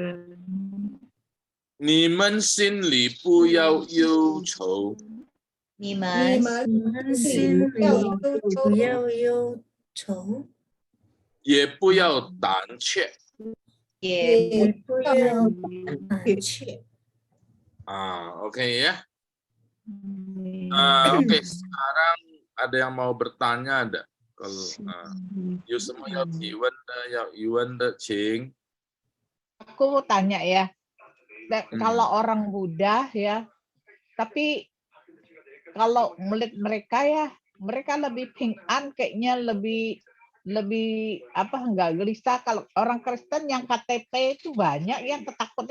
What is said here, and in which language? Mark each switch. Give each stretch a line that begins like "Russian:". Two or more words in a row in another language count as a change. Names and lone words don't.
Chinese: 你们心里不要忧愁，你你们们心里不要忧愁，也不要胆怯。也也不要胆怯。
Indonesian: Oke ya. Oke, sekarang ada yang mau bertanya ada? Kalau you semua
Chinese: 要提问的请。
Indonesian: Aku tanya ya, kalau orang Buddha ya, tapi kalau melihat mereka ya, mereka lebih ping'an kayaknya lebih lebih nggak gelisah. Kalau orang Kristen yang KTP itu banyak yang ketakutan.